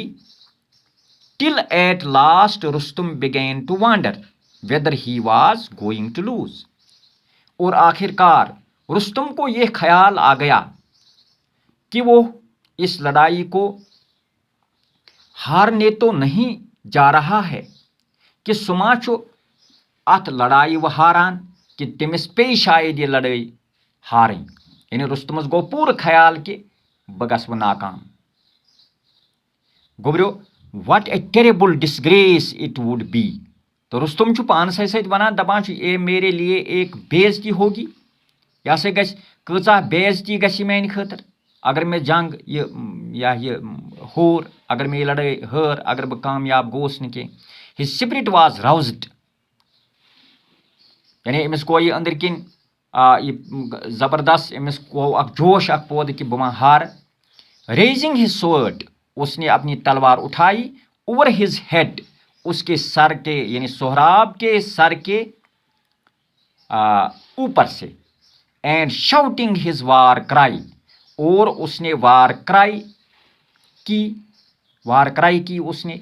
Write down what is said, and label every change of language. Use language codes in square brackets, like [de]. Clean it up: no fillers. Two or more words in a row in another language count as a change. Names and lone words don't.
[en] Till at last Rustam began to wonder whether he was going to lose, [ur] اور آخر کار رستم کو یہ خیال آ گیا کہ وہ اس لڑائی کو ہارنے تو نہیں جا رہا ہے، [ks] کہ سما چھُ ات لڑائی و ہاران، کہ تٔمِس پیٚیہِ شاید یہ لڑائی ہارٕنۍ، یعنی رستمس گو پوٗرٕ خیال کہ بہٕ گژھٕ ناکام۔ [en] گوبریو what a terrible disgrace it would be, [ks] تو رستم چھُ پانسٕے سۭتۍ ونان، دپان چھُ اے [ur] میرے لیے ایک بے عزتی ہوگی، [ks] یہ ہسا گژھِ کۭژاہ بے عزتی گژھِ میانہِ خٲطرٕ [ur] اگر میں جنگ یہ ہور، اگر میں یہ لڑائی ہٲر، [ks] اگر بہٕ کامیاب گوس نہٕ کینٛہہ۔ [en] His spirit was roused, [ks] یعنی أمِس گوٚو یہِ أنٛدٕرۍ کِنۍ یہِ زبردست، أمِس گوٚو اکھ جوش اکھ پٲدٕ کہ بہٕ ما ہارٕ۔ [en] Raising his sword, [ur] اس نے اپنی تلوار اٹھائی، [en] over his head, [ur] اس کے سر کے، یعنی سہراب کے سر کے اوپر سے۔ [en] and shouting his war cry, [ur] اور اس نے [en] war cry [ur] کی اس نے۔